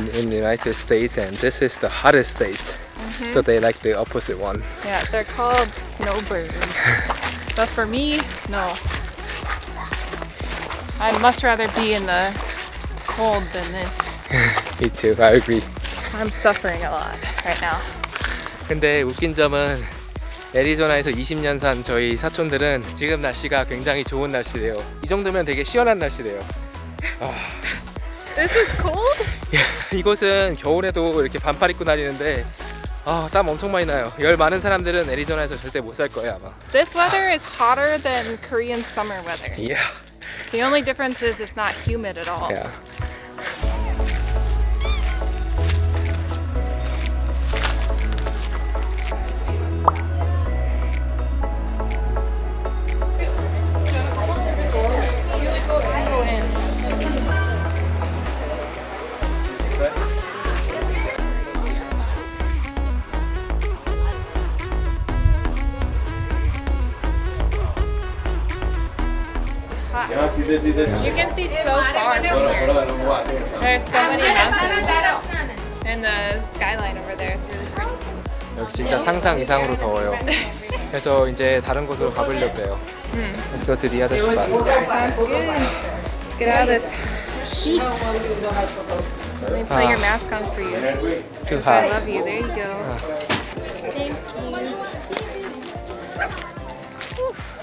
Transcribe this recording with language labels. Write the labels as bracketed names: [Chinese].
[English] in the United States, and this is the hottest state. So they like the opposite one. Yeah, they're called snowbirds. But for me, no. I'd much rather be in the cold than this. Me too. I agree. I'm suffering a lot right now. [Korean] 근데 웃긴 점은 애리조나에서 20년 산 저희 사촌들은 지금 날씨가 굉장히 좋은 날씨래요. 이 정도면 되게 시원한 날씨래요. [English] This is cold? [Korean] 이곳은 겨울에도 이렇게 반팔 입고 다니는데 땀 엄청 많이 나요. 열 많은 사람들은 애리조나에서 절대 못 살 거예요 아마. [English] This weather is hotter than Korean summer weather. Yeah. The only difference is it's not humid at all. Yeah. You can see so far from here. There's so many mountains. And the skyline over there is really pretty. [Korean] 여기 진짜 상상 이상으로 더워요. 그래서 이제 다른 곳으로 가보려고 해요. [English] Let's go to the other spot. Sounds good. Let's get out of this heat. Let me put your mask on for you. Too So I hot. love you. There you go. Thank you. Whew.